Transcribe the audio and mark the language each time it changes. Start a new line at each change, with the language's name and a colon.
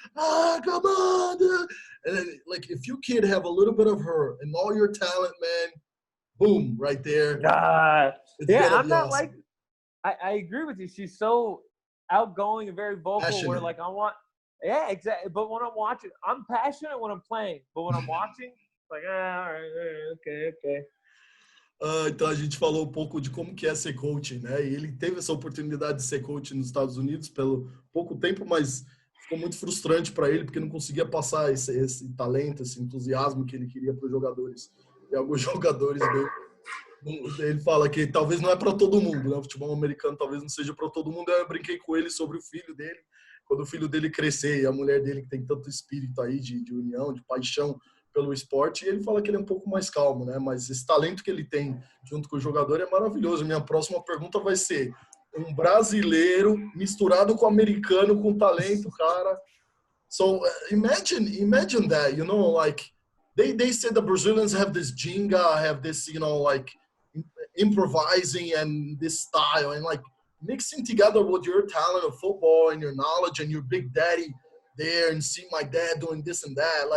English: Come on, dude. And then, like, if your kid have a little bit of her and all your talent, man, boom, right there. Yeah, I'm not like. I agree with you. She's so outgoing and very vocal. Passionate. Where like Yeah, exactly. But when I'm watching, I'm passionate when I'm playing. But when I'm watching, it's like, all right, okay.
Portuguese: Então a gente falou um pouco de como que é ser coach, né? E ele teve essa oportunidade de ser coach nos Estados Unidos pelo pouco tempo, mas ficou muito frustrante para ele porque não conseguia passar esse talento, esse entusiasmo que ele queria para os jogadores. E alguns jogadores dele, ele fala que talvez não é para todo mundo, né? O futebol americano talvez não seja para todo mundo. Eu brinquei com ele sobre o filho dele, quando o filho dele crescer e a mulher dele que tem tanto espírito aí de união, de paixão pelo esporte, e ele fala que ele é um pouco mais calmo, né? Mas esse talento que ele tem junto com o jogador é maravilhoso. Minha próxima pergunta vai ser: um brasileiro misturado com americano com talento, cara.
English: So imagine that, like they say the Brazilians have this jinga, have this, like improvising and this style, and like mixing together with your talent of football and your knowledge and your big daddy there, and see my dad doing this and that.